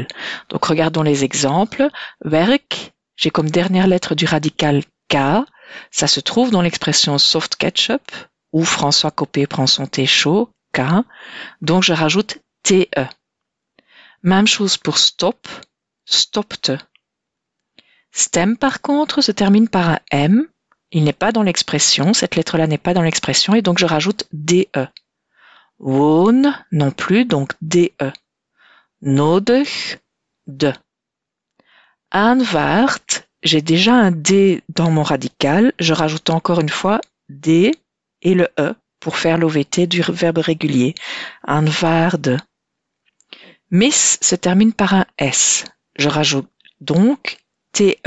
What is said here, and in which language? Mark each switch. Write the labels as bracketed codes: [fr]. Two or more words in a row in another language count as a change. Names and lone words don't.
[fr] Donc regardons les exemples. Werk, j'ai comme dernière lettre du radical K. Ça se trouve dans l'expression [en] soft ketchup [fr] ou François Copé prend son thé chaud, K. Donc je rajoute TE. Même chose pour [nl] stop, stopte. [fr] Stem par contre se termine par un M. Il n'est pas dans l'expression, cette lettre-là n'est pas dans l'expression et donc je rajoute DE. Woon non plus, donc DE. Nodig, de. Aanvaard, j'ai déjà un D dans mon radical, je rajoute encore une fois D et le E pour faire l'OVT du verbe régulier. Aanvaarde. Miss se termine par un S. Je rajoute donc TE.